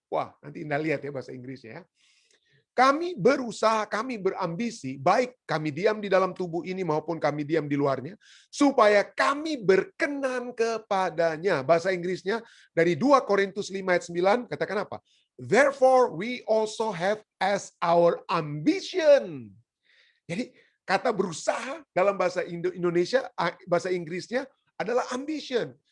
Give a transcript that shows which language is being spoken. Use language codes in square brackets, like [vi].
[id] Wah, nanti Anda lihat ya bahasa Inggrisnya ya. Kami berusaha, kami berambisi, baik kami diam di dalam tubuh ini maupun kami diam di luarnya, supaya kami berkenan kepadanya. Bahasa Inggrisnya dari 2 Korintus 5 ayat 9, katakan apa? [en] Therefore we also have as our ambition. [id] Jadi kata berusaha dalam bahasa Indonesia, bahasa Inggrisnya adalah ambition.